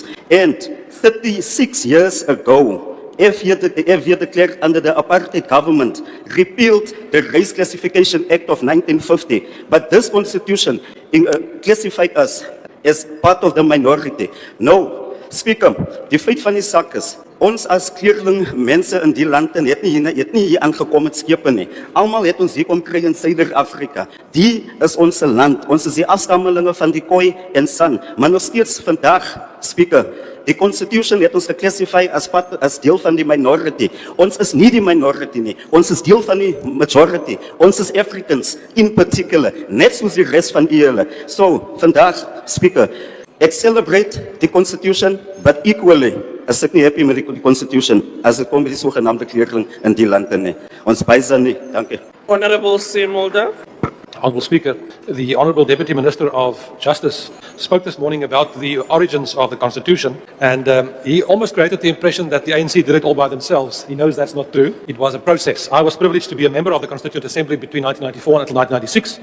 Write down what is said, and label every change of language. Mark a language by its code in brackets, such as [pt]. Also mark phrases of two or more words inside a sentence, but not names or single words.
[en] And 36 years ago, FV de Klerk under the apartheid government repealed the Race Classification Act of 1950. But this constitution classified us as part of the minority. No, Speaker, [af] die feit van die sak is, ons as kleurling mense in die land het nie hier aangekom met skepe nie. Almal het ons hier kom kry in Suider-Afrika. Die is ons land. Ons is die afstammelinge van die Khoi en San. Maar nog steeds vandag, Speaker, die Constitution het ons geclassify as deel van die minority. Ons is nie die minority nie. Ons is deel van die majority. Ons is [en] Africans in particular, [af] net soos die rest van julle. So, vandag, Speaker, ek celebrate die Constitution, [en] but equally, [af] as ek nie happy met die Constitution, as ek kom met die sogenaamde kleurling in die lande nie. Ons bysa nie, dankie. Honorable Mulder. [en] Honourable Speaker, the Honourable Deputy Minister of Justice spoke this morning about the origins of the Constitution, and he almost created the impression that the ANC did it all by themselves. He knows that's not true. It was a process. I was privileged to be a member of the Constituent Assembly between 1994 until 1996.